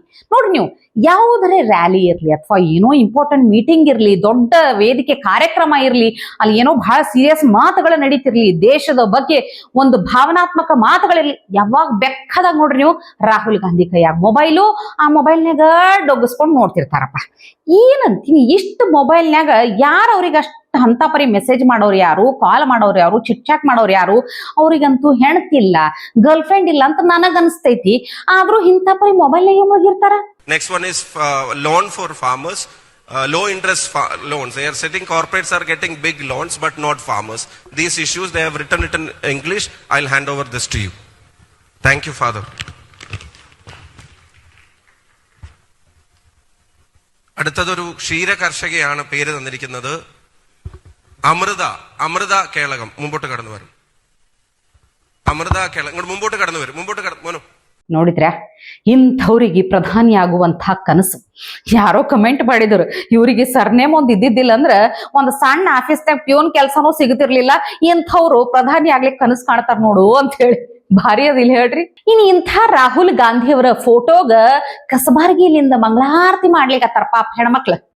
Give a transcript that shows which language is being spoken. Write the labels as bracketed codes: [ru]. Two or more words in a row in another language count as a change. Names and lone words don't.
[kn] ನೋಡ್ರಿ, ನೀವು ಯಾವುದರೇ ರ್ಯಾಲಿ ಇರ್ಲಿ ಅಥವಾ ಏನೋ [en] important meeting [kn] ಇರ್ಲಿ, ದೊಡ್ಡ ವೇದಿಕೆ ಕಾರ್ಯಕ್ರಮ ಇರ್ಲಿ, ಅಲ್ಲಿ ಏನೋ ಬಹಳ ಸೀರಿಯಸ್ ಮಾತುಗಳು ನಡೀತಿರ್ಲಿ, ದೇಶದ ಬಗ್ಗೆ ಒಂದು ಭಾವನಾತ್ಮಕ ಮಾತುಗಳಿರ್ಲಿ, ಯಾವಾಗ ಬೆಕ್ಕದಾಗ ನೋಡ್ರಿ ನೀವು ರಾಹುಲ್ ಗಾಂಧಿ ಕೈಯಾಗ ಮೊಬೈಲು, ಆ ಮೊಬೈಲ್ನಾಗ ಡೊಗ್ಗಿಸ್ಕೊಂಡು ನೋಡ್ತಿರ್ತಾರಪ್ಪ. ಏನಂತೀನಿ, ಇಷ್ಟು ಮೊಬೈಲ್ನಾಗ ಯಾರು ಅವ್ರಿಗೆ ಅಷ್ಟು ಅಂತ ಪರಿ ಮೆಸೇಜ್ ಮಾಡೋರು ಯಾರು, ಕಾಲ್ ಮಾಡೋರು ಯಾರು, [en] chit chat [kn] ಮಾಡೋರು ಯಾರು? ಅವ್ರಿಗಂತೂ ಹೆಣ್ತಿಲ್ಲ, [en] girl friend [kn] ಇಲ್ಲ ಅಂತ ನನಗ್ ಅನಿಸ್ತೈತಿ. ಆದ್ರೂ ಇಂಥ ಪರಿ ಮೊಬೈಲ್ನಾಗ ಹೋಗಿರ್ತಾರ. [en] Next one is loan for farmers, low interest loans. They are setting corporates are getting big loans, but not farmers. These issues they have written it in English. I'll hand over this to you. Thank you, Father. [ml] അടുത്തതൊരു ക്ഷീര കർഷകയാണ് പേര് തന്നിരിക്കുന്നത്. അമൃത കേളകം. മുമ്പോട്ട് കടന്നു വരും. അമൃത കേളകം ഇങ്ങോട്ട് മുമ്പോട്ട് കടന്നു വരും. മോനോ [kn] ನೋಡಿದ್ರ, ಇಂಥವ್ರಿಗೆ ಪ್ರಧಾನಿ ಆಗುವಂಥ ಕನಸು. ಯಾರೋ ಕಮೆಂಟ್ ಮಾಡಿದ್ರು, ಇವರಿಗೆ ಸರ್ನೇಮ್ ಒಂದ್ ಇದ್ದಿದ್ದಿಲ್ಲ ಅಂದ್ರ ಒಂದ್ ಸಣ್ಣ ಆಫೀಸ್ನಾಗ ಪ್ಯೂನ್ ಕೆಲ್ಸನೂ ಸಿಗುತ್ತಿರ್ಲಿಲ್ಲ, ಇಂಥವ್ರು ಪ್ರಧಾನಿ ಆಗ್ಲಿಕ್ಕೆ ಕನಸು ಕಾಣ್ತಾರ ನೋಡು ಅಂತ ಹೇಳಿ. ಭಾರಿ ಅದಿಲ್ಲ ಹೇಳ್ರಿ. ಇನ್ ಇಂಥ ರಾಹುಲ್ ಗಾಂಧಿ ಅವರ ಫೋಟೋಗ ಕಸಬಾರ್ಗಿಲಿಂದ ಮಂಗಳಾರತಿ ಮಾಡ್ಲಿಕ್ಕತ್ತಾರ ಪಾಪ ಹೆಣ್ಮಕ್ಳು.